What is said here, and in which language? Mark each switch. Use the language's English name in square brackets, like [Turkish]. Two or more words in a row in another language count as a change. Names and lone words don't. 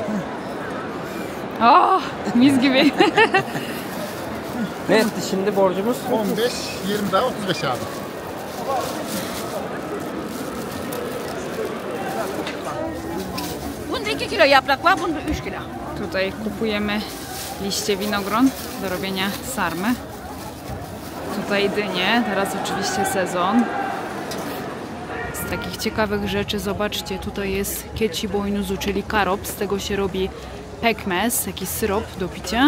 [Turkish] Oh, mis gibi. Ne etti şimdi borcumuz? 15, 20 daha 35 abi. Bunda 2 kilo yaprak var, bunda 3 kilo. [Polish] Tutaj kupujemy liście winogron do robienia sarmy. Tutaj dynie, teraz oczywiście sezon. Z takich ciekawych rzeczy zobaczcie, tutaj jest [Turkish] keçi boynuzu, [Polish] czyli karop, z tego się robi pekmez, jakiś syrop do picia.